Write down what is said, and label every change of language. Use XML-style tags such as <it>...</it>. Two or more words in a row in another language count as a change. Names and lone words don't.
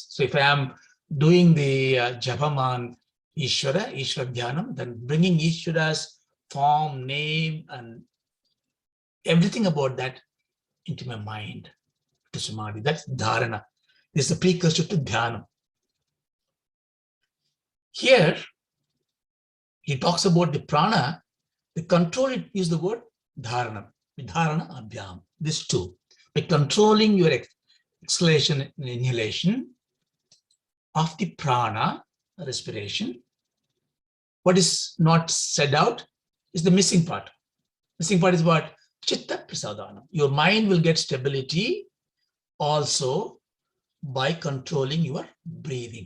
<en>So if I am doing the japam on</en> <sa>Ishvara Dhyanam,</sa> <en>then bringing Ishvara's form, name, and everything about that into my mind, to Samadi. That's dharana. This is the precursor to dhyanam. Here, he talks about the prana. The control, it is the word dharana.</en> <sa>Dharana abhyam.</sa> <en>This too. By controlling your exhalation and inhalation of the prana, respiration, what is not said out is the missing part. Missing part is what?</en> <sa>Chitta prasadana.</sa> <en>Your mind will get stability also by controlling your breathing.</en>